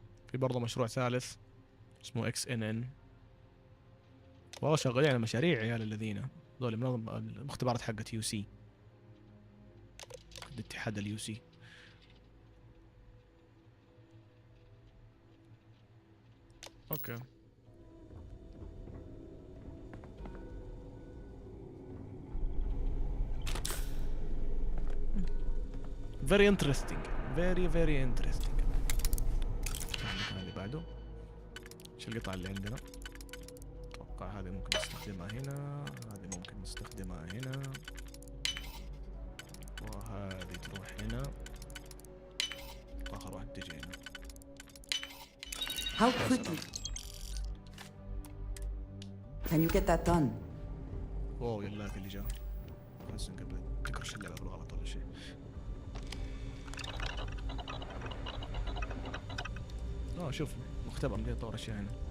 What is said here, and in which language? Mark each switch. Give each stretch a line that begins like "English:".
Arabic: في برضه مشروع ثالث اسمه XNN. والله شغالين على مشاريع عيال الذين ذول من المختبرات حقت UC، الاتحاد الUC. اوكي
English: very interesting very interesting.
Arabic: المكان اللي بعده ايش القطعة اللي عندنا؟ اتوقع هذه ممكن نستخدمها هنا، هذه ممكن نستخدمها هنا، وهذه تروح هنا، واخر واحد تجي هنا.
English: How quickly can you get that done?
Arabic: واو يلاك اللي جاء. بس قبل تكرش اللعبة بالغلط ولا شيء. شوف مختبر نقدر نطور اشياء هنا.